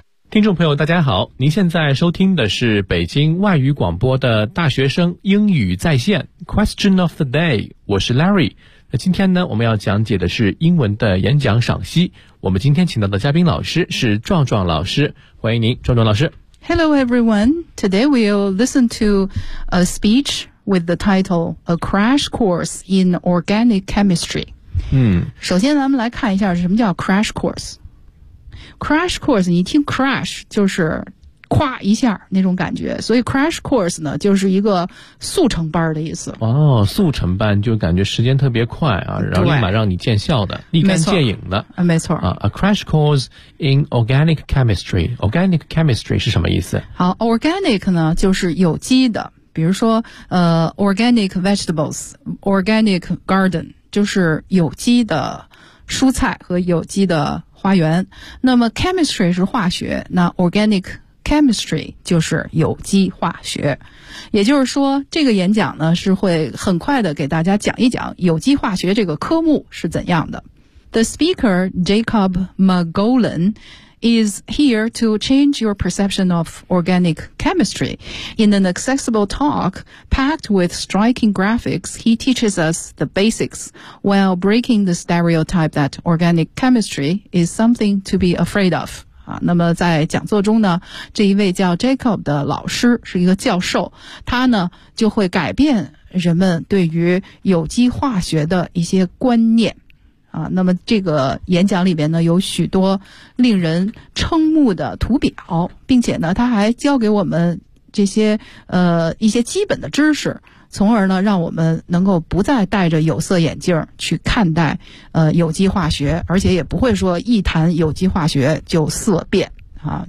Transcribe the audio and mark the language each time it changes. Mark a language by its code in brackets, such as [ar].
[zh] 听众朋友大家好，您现在收听的是北京外语广播的大学生英语在线 Question of the day， 我是 Larry。那今天呢，我们要讲解的是英文的演讲赏析。我们今天请到的嘉宾老师是壮壮老师，欢迎您，壮壮老师。 [en] Hello everyone, today we'll listen to a speech with the title A Crash Course in Organic Chemistry。 [zh] 首先咱们来看一下什么叫 Crash CourseCrash course， 你一听 crash 就是夸一下那种感觉，所以 crash course 呢就是一个速成班的意思。哦，速成班就感觉时间特别快啊，然后立马让你见效的，立竿见影的。没错。 [en] A crash course in organic chemistry。 [zh] Organic chemistry 是什么意思？好， organic 呢就是有机的，比如说organic vegetables， organic garden 就是有机的蔬菜和有机的花园。那么 chemistry 是化学，那 organic chemistry 就是有机化学。也就是说这个演讲呢是会很快的给大家讲一讲有机化学这个科目是怎样的。 [en] The speaker Jacob McGowan is here to change your perception of organic chemistry. In an accessible talk packed with striking graphics, he teaches us the basics while breaking the stereotype that organic chemistry is something to be afraid of. [zh] 那么在讲座中呢，这一位叫 Jacob 的老师是一个教授，他呢就会改变人们对于有机化学的一些观念。那么这个演讲里边呢有许多令人瞠目的图表，并且呢他还教给我们这些一些基本的知识，从而呢让我们能够不再戴着有色眼镜去看待有机化学，而且也不会说一谈有机化学就色变啊。